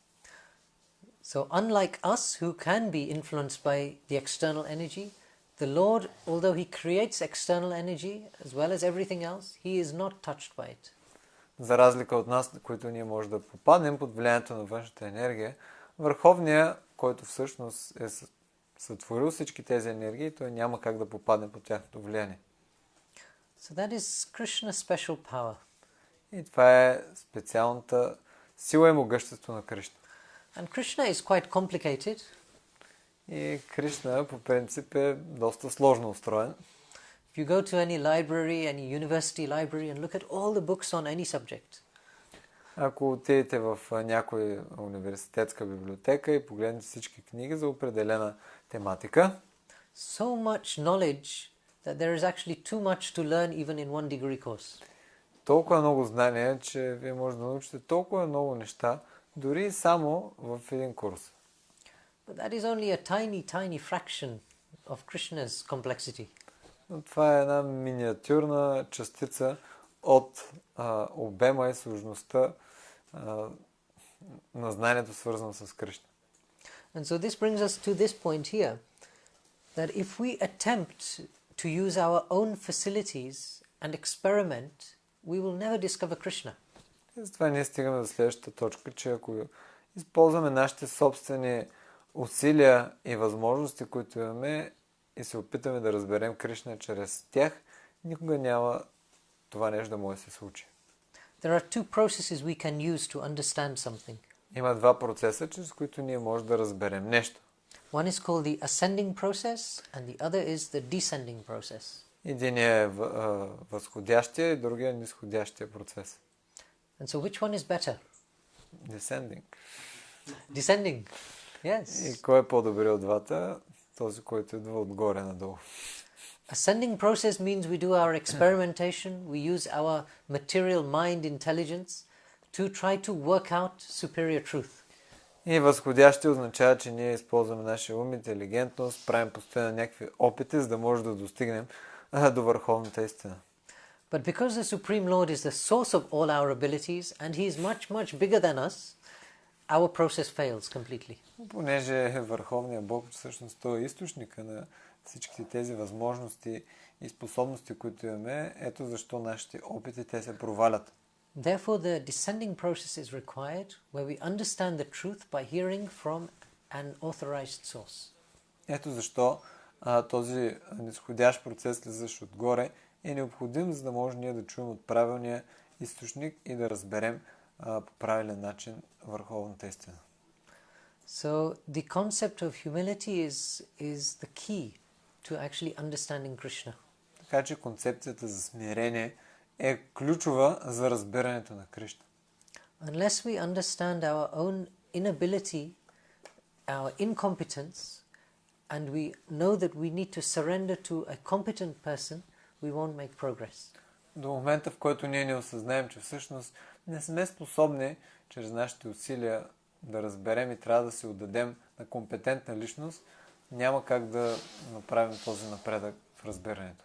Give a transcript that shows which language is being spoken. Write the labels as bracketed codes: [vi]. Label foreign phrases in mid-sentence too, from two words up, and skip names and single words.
[en] So unlike us who can be influenced by the external energy, the Lord, although he creates external energy as well as everything else, he is not touched by it. [bg] За разлика от нас, които ние може да попаднем под влиянието на външната енергия, Върховният, който всъщност е сътворил всички тези енергии, той няма как да попадне под тяхното влияние. [en] So that is Krishna's special power. [bg] И това е специалната сила и могъщество на Кришна. [en] And Krishna is quite complicated. [bg] И Кришна по принцип е доста сложно устроен. [en] If you go to any library, any university library and look at all the books on any subject, [bg] Ако отидете в някоя университетска библиотека и погледнете всички книги за определена тематика, [en] so much knowledge that there is actually too much to learn even in one degree course. [bg] толкова много знания, че вие може да научите толкова много неща, дори само в един курс. [en] But that is only a tiny fraction of Krishna's complexity. [bg] Но това е една миниатюрна частица от обема и сложността на знанието, свързано с Кришна. [en] And so this brings us to this point here, that if we attempt to use our own facilities and experiment, we will never discover Krishna. [bg] И затова ние стигаме до следващата точка, че ако използваме нашите собствени усилия и възможности, които имаме, и се опитаме да разберем Кришна чрез тях, никога няма това нещо да може да се случи. [en] There are two processes we can use to understand something. [bg] Има два процеса, чрез които ние може да разберем нещо. [en] One is called the ascending process and the other is the descending process. [bg] Единият е възходящия и другия е нисходящия процес. [en] And so which one is better? Descending. Descending. Yes. [bg] И кой е по-добре от двата? Този, който идва отгоре надолу. [en] Ascending process means we do our experimentation, we use our material mind intelligence to try to work out superior truth. [bg] И възходящи означава, че ние използваме нашия ум, интелигентност, правим постоянно някакви опити, за да може да достигнем до върховната истина. [en] But because the Supreme Lord is the source of all our abilities and He is much, much bigger than us, our process fails completely. [bg] Понеже Върховният Бог всъщност той е източника на всички тези възможности и способности, които имаме, ето защо нашите опити те се провалят. [en] Therefore, the descending process is required, where we understand the truth by hearing from an authorized source. [bg] Ето защо този нисходящ процес, слизащ отгоре, е необходим, за да може ние да чуем от правилния източник и да разберем по правилен начин върховната истина. [en] So the concept of humility is the key to actually understanding Krishna. [bg] Така че концепцията за смирение е ключова за разбирането на Кришна. [en] Unless we understand our own inability, our incompetence, and we know that we need to surrender to a competent person, we won't make progress. [bg] До момента, в който ние не осъзнаем, че всъщност не сме способни чрез нашите усилия да разберем и трябва да се отдадем на компетентна личност, няма как да направим този напредък в разбирането.